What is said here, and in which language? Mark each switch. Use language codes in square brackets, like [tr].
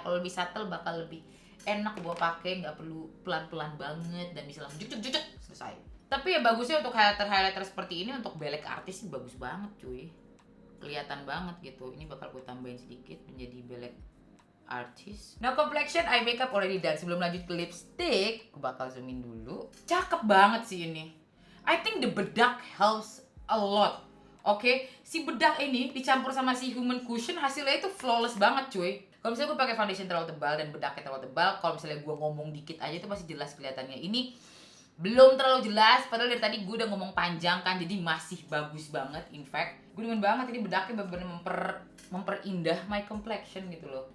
[id] Kalau lebih subtle bakal lebih enak gue pakai, nggak perlu pelan-pelan banget dan bisa langsung cucuk selesai. Tapi ya bagusnya untuk highlighter seperti ini untuk belek artis sih bagus banget cuy. Kelihatan banget gitu. Ini bakal gue tambahin sedikit menjadi belek artis. [en] Now complexion, eye makeup already done. [id] Sebelum lanjut ke lipstick, gue bakal zoomin dulu. Cakep banget sih ini. [en] I think the bedak helps a lot. [id] Oke, si bedak ini dicampur sama si human cushion hasilnya itu flawless banget cuy. Kalau misalnya gue pakai foundation terlalu tebal dan bedaknya terlalu tebal, kalau misalnya gue ngomong dikit aja itu pasti jelas kelihatannya. Ini belum terlalu jelas, padahal dari tadi gue udah ngomong panjang kan, jadi masih bagus banget. [en] In fact, [id] gue demen banget ini bedaknya bener-bener memperindah [en] my complexion [id] gitu loh.